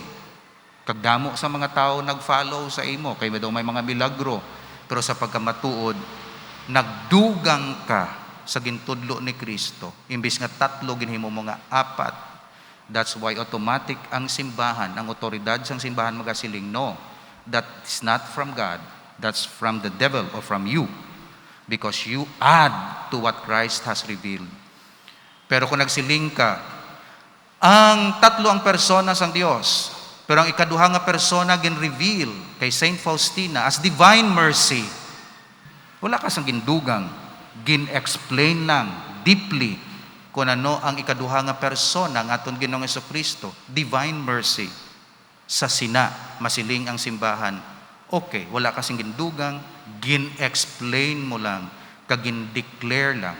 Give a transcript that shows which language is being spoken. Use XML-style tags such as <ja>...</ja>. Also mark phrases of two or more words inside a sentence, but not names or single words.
<hil>Kagdamo sa mga tao nag-follow sa imo, kay daw may mga milagro. Pero sa pagkamatuod, nagdugang ka sa gintudlo ni Kristo. Imbis nga 3, ginhimo mo nga 4.</hil> <en>That's why</en> <hil>automatic ang simbahan, ang otoridad sang simbahan magasiling, no,</hil> <en>that is not from God, that's from the devil or from you. Because you add to what Christ has revealed.</en> <hil>Pero kung nagsiling ka, ang 3 ang persona sang Dios, pero ang ikaduha nga persona gin-reveal kay Saint Faustina as</hil> <en>divine mercy.</en> <hil>Wala ka sang gindugang, gin-explain lang deeply kung ano ang ikaduha nga persona ng aton Ginoong Jesucristo,</hil> <en>divine mercy.</en> <hil>Sa sina, masiling ang simbahan. Okay, wala kasing gindugang, gin-explain mo lang, kag gin-declare lang.</hil>